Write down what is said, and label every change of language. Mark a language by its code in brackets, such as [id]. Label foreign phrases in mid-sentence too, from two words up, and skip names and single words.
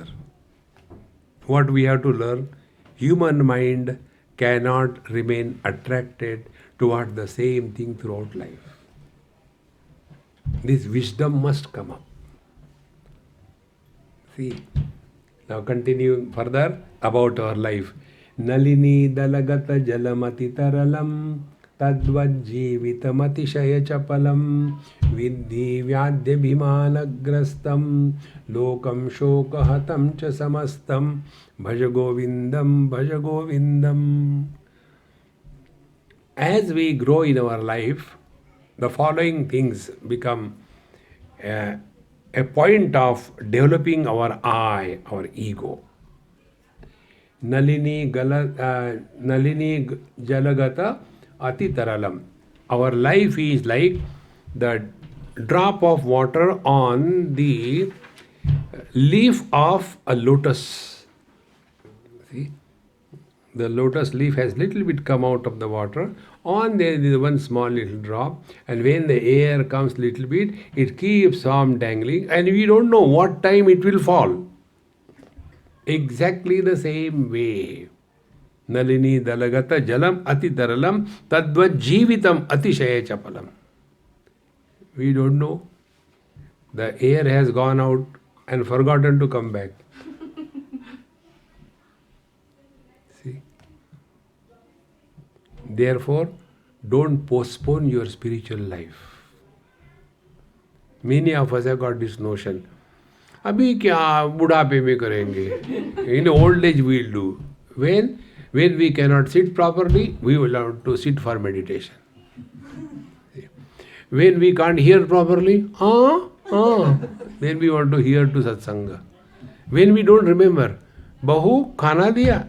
[en] What we have to learn, human mind cannot remain attracted toward the same thing throughout life. This wisdom must come up. See, now continuing further about our life. [sa] नलिनी दलगत जलमति तरलं तद्वज्जीवितमति चपलं विद्धि व्याध्य अभिमानग्रस्तं लोकं शोकहतं च समस्तं भज गोविन्दं भज गोविन्दं. [en] As we grow in our life, the following things become a point of developing our I, our ego. [sa] नलिनी जलगत अति तरलं. [en] Our life is like the drop of water on the leaf of a lotus. See, the lotus leaf has little bit come out of the water. On there is one small little drop, and when the air comes little bit, it keeps on dangling, and we don't know what time it will fall. Exactly the same way. [sa] नलिनी दलगत जलम् अति तरलं तद्वत् जीवितम् अतिशय चपलं. [en] We don't know. The air has gone out and forgotten to come back. See? Therefore, don't postpone your spiritual life. Many of us have got this notion. [hi] अभी क्या बुढ़ापे में करेंगे? [en] In old age we'll do. When we cannot sit properly, we will have to sit for meditation. When we can't hear properly, then we want to hear to satsanga. When we don't remember, Bahu, [hi] खाना दिया?